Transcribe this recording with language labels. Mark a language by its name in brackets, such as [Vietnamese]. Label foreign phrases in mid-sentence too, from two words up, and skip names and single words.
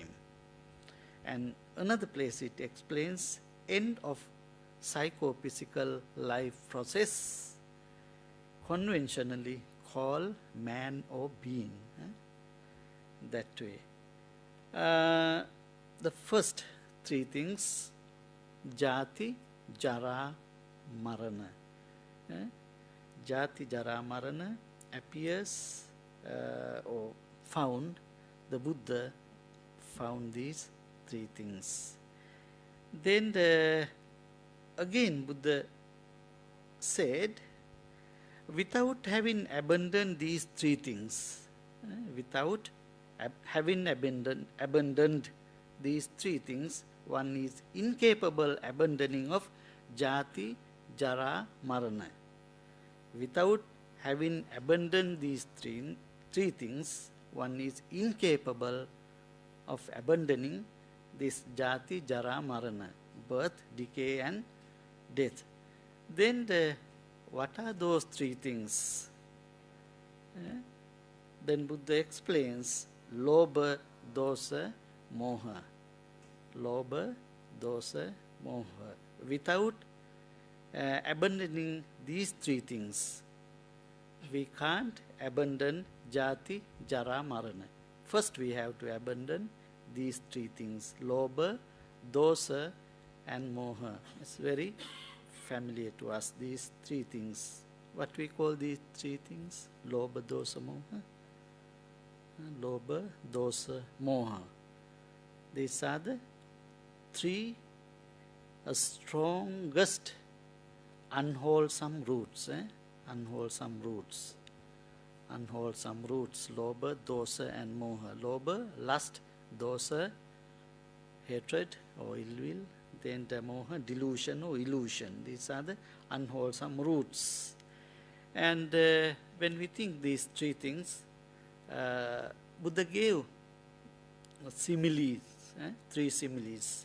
[English] And another place it explains end of psychophysical life process, conventionally called man or being. That way. The first 3 things, [Pali] jati, jara, marana. Jati, jara, marana [English] appears or found, the Buddha found these 3 things. Then again Buddha said, without having abandoned these 3 things, without having abandoned these 3 things, one is incapable abandoning of [Pali] jati, jara, marana. [English] Without having abandoned these three things, one is incapable of abandoning this [Pali] jati, jara, marana, [English] birth, decay and death. Then what are those 3 things? Then Buddha explains, [Pali] lobha, dosa, moha. Lobha, dosa, moha. [English] Without abandoning these 3 things, we can't abandon [Pali] jati, jara, marana. [English] First we have to abandon these 3 things, [Pali] lobha, dosa [English] and moha. It's very familiar to us, these 3 things. What we call these 3 things? [Pali] Lobha, dosa, moha. Lobha, dosa, moha. [English] These are the 3 strongest unwholesome roots. Unwholesome roots. Unwholesome roots. [Pali] Lobha, dosa and moha. Lobha, [English] lust. Dosa, hatred or ill will. Then the moha, delusion or illusion. These are the unwholesome roots. And when we think these 3 things, Buddha gave similes, 3 similes.